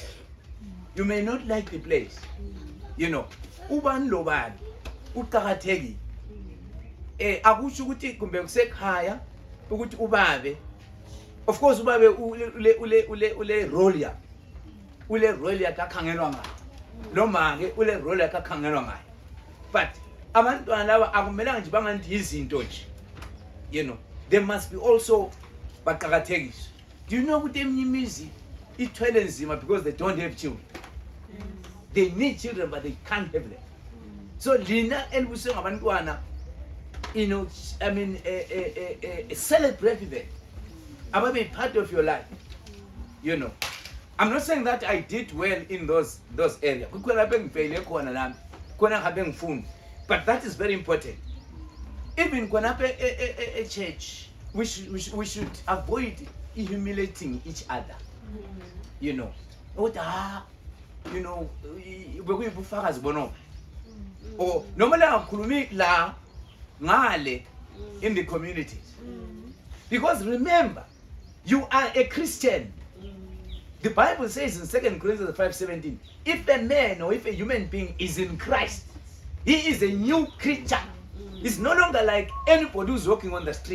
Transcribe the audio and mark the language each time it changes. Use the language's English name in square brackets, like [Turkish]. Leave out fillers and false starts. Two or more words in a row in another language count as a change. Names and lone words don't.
[English] You may not like the place. You know, [North Ndebele] ubani lobani uqhakathekile. Akusho ukuthi kumbe kusekhaya ukuthi ubabe. [English] Of course [North Ndebele] ubabe ule role ya. Ule role yakakhangelwa ngayo. Noma ke ule role yakakhangelwa ngayo. But abantwana laba akumelanga nje bangathi izinto nje. [English] You know, they must be also baqhakathekiswa. Do you know [North Ndebele] ukuthi eminye imizi ithwele nzima [English] because they don't have children. They need children but they can't have them. [North Ndebele] So lina elibuswe ngabantwana, [English] you know, I mean celebrate them. Ababe part of your life. You know. I'm not saying that I did well in those areas. But that is very important. Even when a church, we should avoid humiliating each other. You know. You know, or normally [North Ndebele] la ngale [English] in the communities. Because remember, you are a Christian. The Bible says in 2 Corinthians 5:17, if a man or if a human being is in Christ, he is a new creature. He's no longer like anybody who's walking on the street.